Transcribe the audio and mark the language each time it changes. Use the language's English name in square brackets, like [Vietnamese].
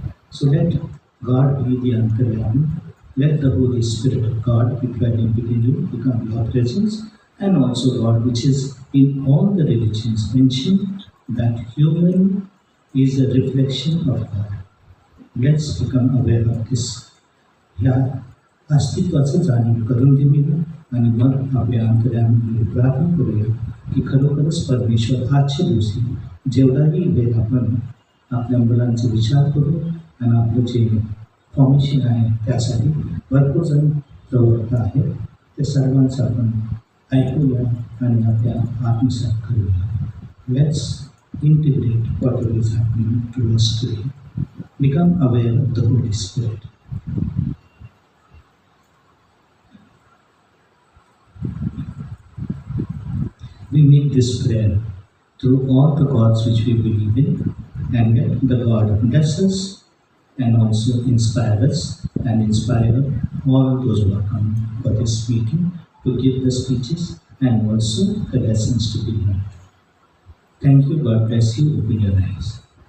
[English] So let God be the Antaryami. Let the Holy Spirit of God be dwelling within you, become your presence, and also God, which is in all the religions mentioned that human is a reflection of God. Let's become aware of this. [Marathi] या अस्तित्वाचं जाणीव करून देऊया आणि मग आपल्या अंतर्यामध्ये प्रार्थना करूया की खरोखरच परमेश्वर आजच्या दिवशी जेवढाही वेळ आपण आपल्या मुलांचा विचार करू आणि आपलं जे फॉर्मेशन आहे त्यासाठी भरपूर जण प्रवृत्त आहेत, ते सर्वांचं आपण ऐकूया आणि आपल्या आत्मसात करूया. [English] Let's integrate whatever is happening to us today. Become aware of the Holy Spirit. We make this prayer through all the gods which we believe in, and let the God bless us and also inspire us and inspire all those who are coming for this meeting to give the speeches and also the lessons to be learned. Thank you. God bless you. Open your eyes.